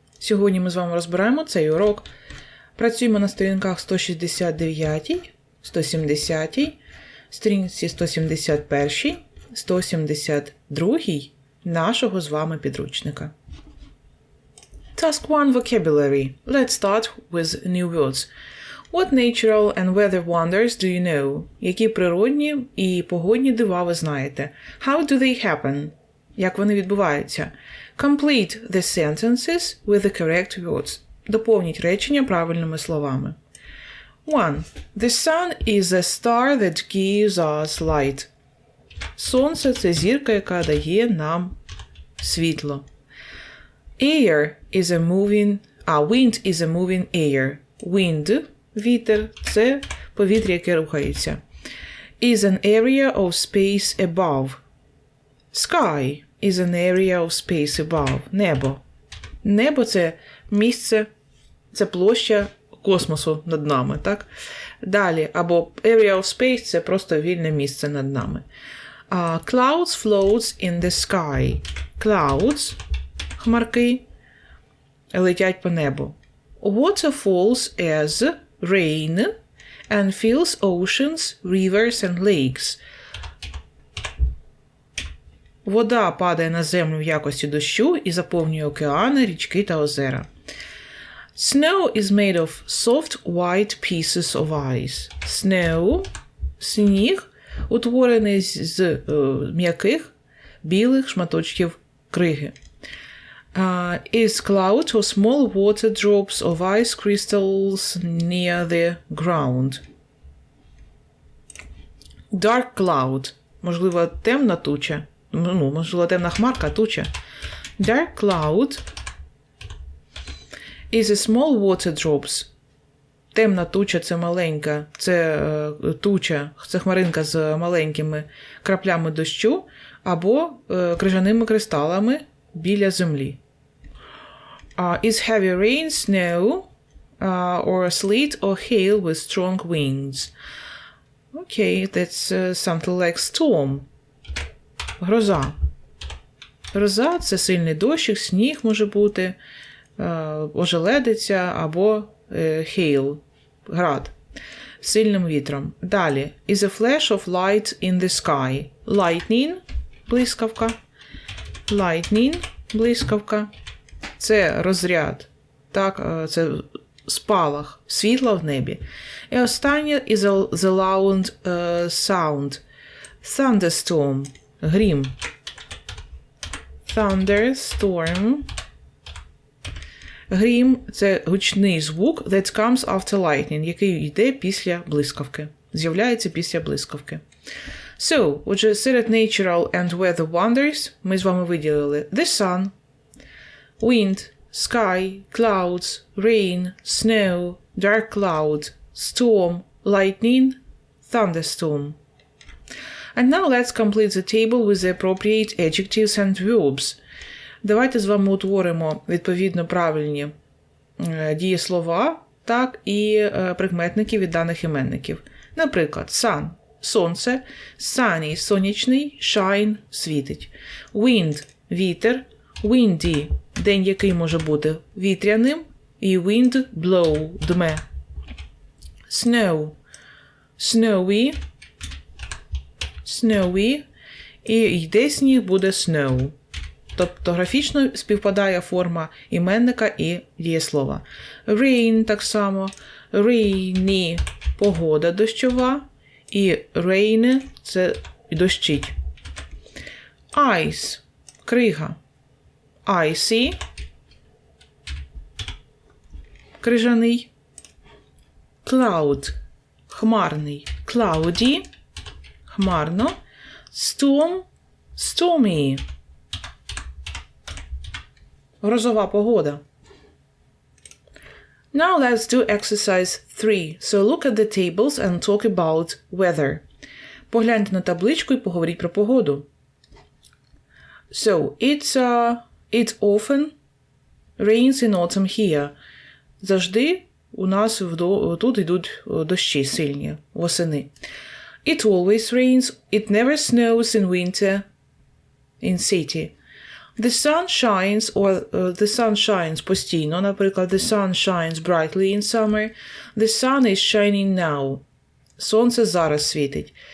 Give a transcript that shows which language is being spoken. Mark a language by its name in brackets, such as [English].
[Ukrainian] Сьогодні ми з вами розбираємо цей урок. Працюємо на сторінках 169, 170, сторінці 171, 172 нашого з вами підручника. [English] Task 1 Vocabulary. Let's start with new words. What natural and weather wonders do you know? [Ukrainian] Які природні і погодні дива ви знаєте? [English] How do they happen? [Ukrainian] Як вони відбуваються? [English] Complete the sentences with the correct words. [Ukrainian] Доповніть речення правильними словами. 1. [English] The sun is a star that gives us light. [Ukrainian] Сонце – це зірка, яка дає нам світло. [English] Air is a moving... wind is a moving air. [Ukrainian] Wind – вітер – це повітря, яке рухається. [English] Is an area of space above. Sky is an area of space above. [Ukrainian] Небо. Небо – це місце, це площа космосу над нами, так? Далі, або [English] area of space [Ukrainian] – це просто вільне місце над нами. [English] Clouds floats in the sky. [Ukrainian] Clouds – хмарки летять по небу. [English] Water falls as rain and fills oceans, rivers and lakes. [Ukrainian] Вода падає на землю в якості дощу і заповнює океани, річки та озера. [English] Snow is made of soft white pieces of ice. [Ukrainian] Snow – сніг, утворений з м'яких білих шматочків криги. [English] Is cloud or small water drops of ice crystals near the ground. Dark cloud. [Ukrainian] Можливо, темна туча. Можливо, темна хмарка, туча. [English] Dark cloud is a small water drops. [Ukrainian] Темна туча – це маленька. Це туча, це хмаринка з маленькими краплями дощу або крижаними кристалами біля землі. [English] Is heavy rain, snow, or sleet or hail with strong winds. Okay, that's something like storm. [Ukrainian] Гроза. Гроза – це сильний дощик, сніг може бути, ожеледиця або hail, град, з сильним вітром. Далі. [English] Is a flash of light in the sky. Lightning – блискавка. [Ukrainian] Lightning – блискавка. Це розряд, так, це спалах, світла в небі. І останнє [English] – is the loud sound. [Ukrainian] Thunderstorm – грім. Thunderstorm – грім – це гучний звук [English] that comes after lightning, [Ukrainian] який йде після блискавки, з'являється після блискавки. [English] So, [Ukrainian] отже, серед [English] natural and weather wonders [Ukrainian] ми з вами виділили [English] the sun, wind, sky, clouds, rain, snow, dark cloud, storm, lightning, thunderstorm. And now let's complete the table with the appropriate adjectives and verbs. [Ukrainian] Давайте з вами утворимо відповідно правильні дієслова, так, і прикметники від даних іменників. Наприклад, sun – сонце, sunny – сонячний, shine – світить. Wind – вітер, windy – день, який може бути вітряним, і wind – blow – дме. Snow – snowy, snowy, і йде сніг, буде snow. Тобто графічно співпадає форма іменника і дієслова. Rain так само, rainy – погода дощова, і rain – це дощить. Ice – крига. Icy – крижаний. Cloud – хмарний. Cloudy – хмарно. [English] Storm – stormy. [Ukrainian] Грозова погода. [English] Now let's do exercise 3. So look at the tables and talk about weather. [Ukrainian] Погляньте на табличку і поговоріть про погоду. [English] So, it often rains in autumn here. [Ukrainian] Завжди у нас тут йдуть дощі сильні восени. [English] It always rains. It never snows in winter. In city. The sun shines, or the sun shines [Ukrainian] постійно. Наприклад, [English] the sun shines brightly in summer. The sun is shining now. [Ukrainian] Сонце зараз світить.